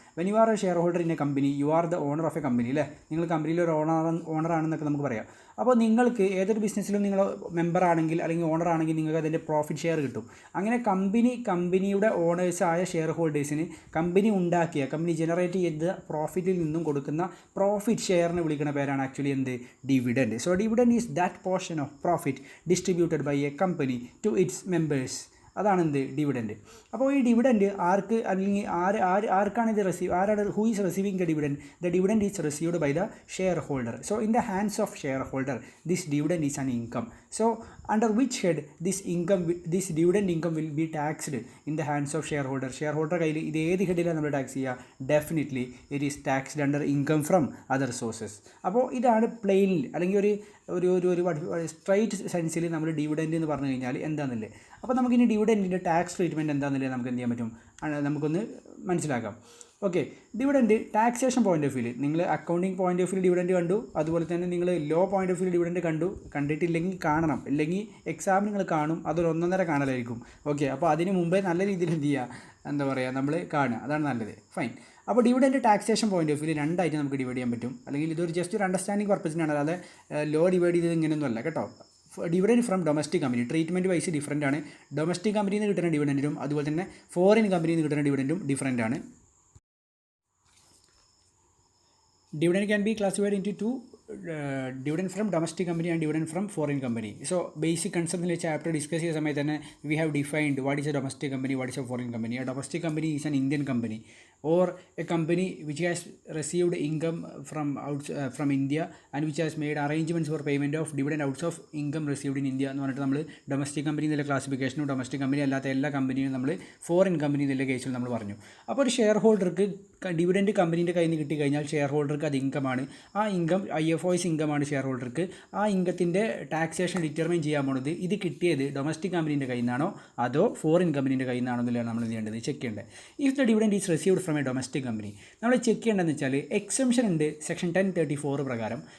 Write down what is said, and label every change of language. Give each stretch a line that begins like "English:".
English: when you are a share holder in a company you are the owner of a company അല്ലേ,
Malayalam: നിങ്ങൾ കമ്പനിയിൽ ഒരു ഓണറാണെന്നൊക്കെ നമുക്ക് പറയാം. അപ്പോൾ നിങ്ങൾക്ക് ഏതൊരു ബിസിനസ്സിലും നിങ്ങൾ മെമ്പർ ആണെങ്കിൽ അല്ലെങ്കിൽ ഓണർ ആണെങ്കിൽ നിങ്ങൾക്ക് അതിൻ്റെ പ്രോഫിറ്റ് ഷെയർ കിട്ടും. അങ്ങനെ കമ്പനിയുടെ ഓണേഴ്സായ ഷെയർ ഹോൾഡേഴ്സിന് കമ്പനി ജനറേറ്റ് ചെയ്ത പ്രോഫിറ്റിൽ നിന്നും കൊടുക്കുന്ന പ്രോഫിറ്റ് ഷെയറിനെ വിളിക്കുന്ന പേരാണ് ആക്ച്വലി എന്ത് dividend.
English: So dividend is that portion of profit distributed by a company to its members
Malayalam: അതാണ് എന്ത് ഡിവിഡൻറ്റ്. അപ്പോൾ ഈ ഡിവിഡൻറ്റ് ആർക്ക് അല്ലെങ്കിൽ ആർക്കാണ് ഇത് ആരാണ്
English: Who is receiving the dividend? The dividend is received by the share holder. So in the hands of share holder this dividend is an income. So under which head this dividend income will be taxed in the hands of shareholder? shareholder
Malayalam: കയ്യിൽ ഇത് ഏത് ഹെഡിലാണ് നമ്മൾ tax ചെയ്യുക?
English: Definitely it is taxed under income from other sources.
Malayalam: അപ്പോൾ ഇതാണ് പ്ലെയിനിൽ അല്ലെങ്കിൽ ഒരു സ്ട്രൈറ്റ് സെൻസിൽ നമ്മൾ ഡിവിഡൻറ്റ് എന്ന് പറഞ്ഞു കഴിഞ്ഞാൽ എന്താണെന്നില്ലേ. അപ്പോൾ നമുക്കിനി ഡിവിഡൻറ്റിൻ്റെ ടാക്സ് ട്രീറ്റ്മെൻറ്റ് എന്താണെന്നില്ലേ നമുക്ക് എന്ത് ചെയ്യാൻ പറ്റും, നമുക്കൊന്ന് മനസ്സിലാക്കാം. Okay, dividend taxation point of view, നിങ്ങൾ accounting point of view dividend കണ്ടു, അതുപോലെ തന്നെ നിങ്ങൾ law point of view dividend കണ്ടിട്ടില്ലെങ്കിൽ കാണണം, അല്ലെങ്കിൽ എക്സാം നിങ്ങൾ കാണും, അതൊരു 1.5 കാണലായിരിക്കും. ഓക്കെ, അപ്പോൾ അതിന് മുമ്പേ നല്ല രീതിയിൽ എന്ത് ചെയ്യുക, എന്താ പറയുക, നമ്മൾ കാണുക, അതാണ് നല്ലത്. ഫൈൻ. അപ്പോൾ dividend taxation point of view രണ്ടായിട്ട് നമുക്ക് ഡിവൈഡ് ചെയ്യാൻ പറ്റും, അല്ലെങ്കിൽ ഇതൊരു ജസ്റ്റ് ഒരു അണ്ടർസ്റ്റാൻഡിങ് പർപ്പസിനാണ്, അല്ലാതെ ലോ ഡിവൈഡ് ചെയ്തത് ഇങ്ങനെയൊന്നും അല്ല കേട്ടോ. Dividend from domestic company treatment vice different ആണ്. ഡൊമസ്റ്റിക് കമ്പനിയിൽ നിന്ന് കിട്ടുന്ന ഡിവിഡൻറ്റും അതുപോലെ തന്നെ ഫോറിൻ കമ്പനിയിൽ നിന്ന് കിട്ടുന്ന ഡിവിഡൻറ്റും ഡിഫറൻ്റ് ആണ്.
English: Dividend can be classified into two, dividend from domestic company and dividend from foreign company. So basic concept in the chapter discuss
Malayalam: ചെയ്ത സമയത്ത് തന്നെ
English: we have defined what is a domestic company, what is a foreign company. A domestic company is an Indian company or a company which has received income from India and which has made arrangements for payment of dividend out of income received in India
Malayalam: എന്ന് പറഞ്ഞിട്ട് നമ്മൾ domestic company എന്നുള്ള ക്ലാസിഫിക്കേഷനും domestic company അല്ലാത്ത എല്ലാ കമ്പനിയും നമ്മൾ foreign company എന്നുള്ള കേസിൽ നമ്മൾ പറഞ്ഞു. അപ്പോൾ ഒരു ഷെയർ ഹോൾഡർക്ക് ഡിവിഡൻറ്റ് കമ്പനീൻ്റെ കയ്യിൽ നിന്ന് കിട്ടിക്കഴിഞ്ഞാൽ ഷെയർ ഹോൾഡർക്ക് അത് ഇൻകമാണ്. ആ ഇൻകം IFO's ഇൻകമാണ് ഷെയർ ഹോൾഡർക്ക്. ആ ഇൻകത്തിൻ്റെ ടാക്സേഷൻ ഡിറ്റർമൈൻ ചെയ്യാൻ പോകുന്നത് ഇത് കിട്ടിയത് ഡൊമസ്റ്റിക് കമ്പനീൻ്റെ കയ്യിൽ നിന്നാണോ അതോ ഫോറിൻ കമ്പനീൻ്റെ കയ്യിൽ നിന്നാണോ എന്നുള്ളതാണ് നമ്മൾ ചെയ്യേണ്ടത്, ചെക്ക് ചെയ്യേണ്ടത്.
English: if the dividend is received from a domestic company
Malayalam: നമ്മൾ ചെക്ക് ചെയ്യേണ്ടതെന്ന് വെച്ചാൽ എക്സംഷൻ ഉണ്ട് സെക്ഷൻ 1034 പ്രകാരം.